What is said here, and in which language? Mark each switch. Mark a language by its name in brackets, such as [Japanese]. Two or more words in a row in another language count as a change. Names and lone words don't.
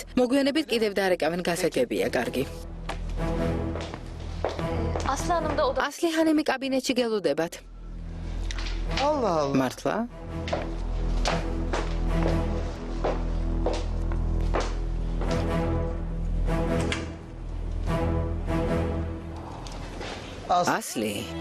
[Georgian] მოგვიანებით კიდევ დარეკავენ, გასაგებია, კარგი. [Turkish] Aslı Hanım da oda... [Georgian] ასლი ჰანემი კაბინეტში გელოდებათ. [Turkish] Allah Allah. [Georgian] მართლა? ასლი.